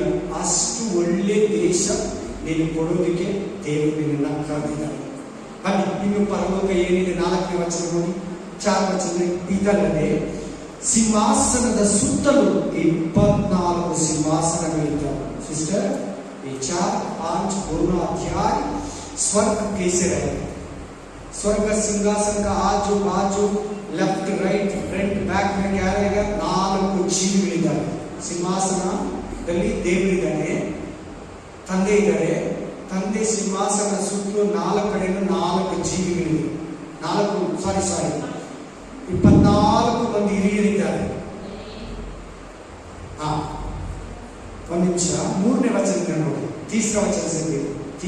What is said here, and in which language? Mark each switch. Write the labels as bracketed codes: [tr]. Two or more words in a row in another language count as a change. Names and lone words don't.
[kn] ಅಷ್ಟು ಒಳ್ಳೆ ದೇಶ ನೀನು ಕೊಡೋದಕ್ಕೆ ದೇವರು ನಿನ್ನ ಕರೆದಿದ್ದಾನೆ. ಬನ್ನಿ, ಇನ್ನು ಪರಲೋಕ ಏನಿದೆ 4ನೇ ವಚನ ನೋಡಿ, 4 ವಚನ. ಇದಲ್ಲದೆ ಸಿಂಹಾಸನದ ಸುತ್ತಲೂ 24 ಸಿಂಹಾಸನಗಳಿದ್ದವು. ಸಿಸ್ಟರ್, [hi] ये 4-5 दोनों अध्याय स्वर्ग कैसे रहेगा, स्वर्ग सिंहासन का आजू बाजू [en] left right front back [hi] में क्या रहेगा? [kn] 4 ಜೀವಿಗಳಿದ್ದಾರೆ. ಸಿಂಹಾಸನದಲ್ಲಿ ದೇವರಿದ್ದಾನೆ, ತಂದೆ ಇದ್ದಾರೆ. ತಂದೆ ಸಿಂಹಾಸನ ಸುತ್ತಲೂ 4 ಕಡೆನೂ 4 ಜೀವಿಗಳಿವೆ. 24 ಮಂದಿ ಹಿರಿಯರಿದ್ದಾರೆ. ಒಂದು ನಿಮಿಷ, 3ನೇ ವಚನ ನೋಡಿ, 3ರ ವಚನ ಸರಿ.